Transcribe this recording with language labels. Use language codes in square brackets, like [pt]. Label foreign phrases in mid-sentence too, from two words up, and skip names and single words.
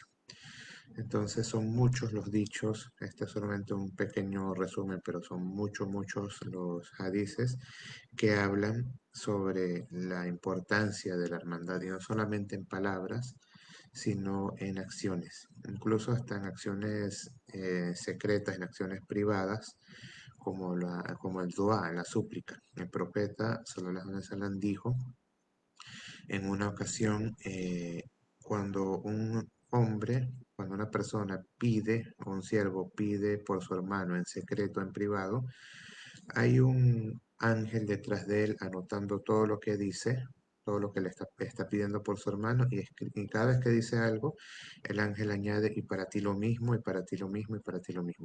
[es] Entonces son muchos los dichos, este es solamente un pequeño resumen, pero son muchos los hadices que hablan sobre la importancia de la hermandad, y no solamente en palabras, sino en acciones, incluso hasta en acciones secretas, en acciones privadas, como el dua, la súplica. El profeta [ar] صلى الله عليه وسلم [es] dijo en una ocasión, cuando un hombre, cuando una persona pide, o un siervo pide por su hermano en secreto, en privado, hay un ángel detrás de él anotando todo lo que dice, todo lo que está pidiendo por su hermano, y cada vez que dice algo, el ángel añade, y para ti lo mismo, y para ti lo mismo, y para ti lo mismo.